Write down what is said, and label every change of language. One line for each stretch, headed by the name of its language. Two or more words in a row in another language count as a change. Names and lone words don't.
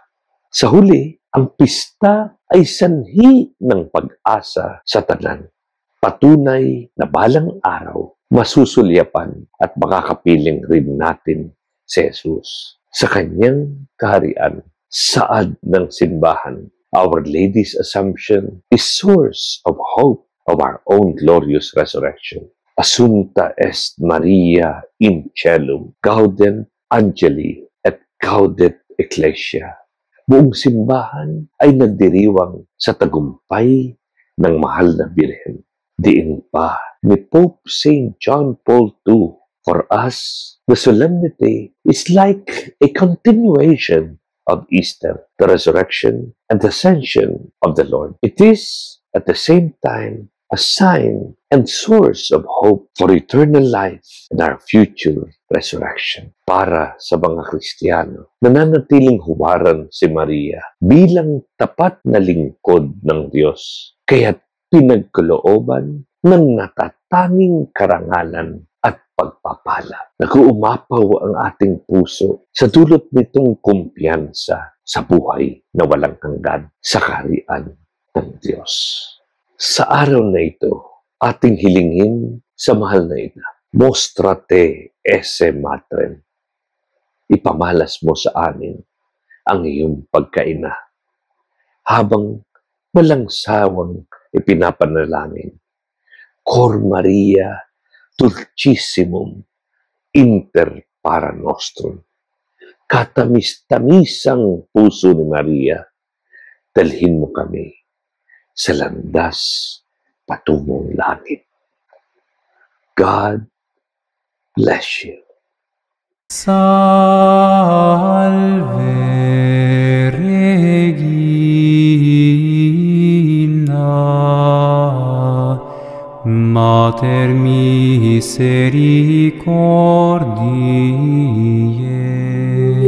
Filipino: Sa huli, ang pista ay sanhi ng pag-asa sa tanan. Patunay na balang araw, masusulyapan at makakapiling rin natin si Jesus sa kanyang kaharian. Saad ng simbahan,
English: Our Lady's Assumption is source of hope of our own glorious resurrection.
Latin: Assunta est Maria in Caelum, gaudent angeli et Gaudet Ecclesia.
Filipino: Buong simbahan ay nagdiriwang sa tagumpay ng mahal na Birhen. Diin pa ni Pope St.
English: John Paul II, for us, the solemnity is like a continuation of Easter, the resurrection and ascension of the Lord. It is, at the same time, a sign and source of hope for eternal life and our future resurrection.
Filipino: Para sa mga Kristiyano, nananatiling huwaran si Maria bilang tapat na lingkod ng Diyos, kaya't pinagkalooban ng natatanging karangalan at pagpapala. Nag-uumapaw ang ating puso sa dulot nitong kumpiyansa sa buhay na walang hanggan sa kaharian ng Diyos. Sa araw na ito, ating hilingin sa mahal na ina,
Latin: mostrate esse matrem.
Filipino: Ipamalas mo sa amin ang iyong pagkaina habang walang sawang ipinapanalangin.
Latin: Cor Maria Dulcissimum inter para nostrum.
Filipino: Katamis-tamisang puso ni Maria, dalhin mo kami sa landas patungong langit.
English: God bless you.
Latin: Salve Regina, Mater misericordiae.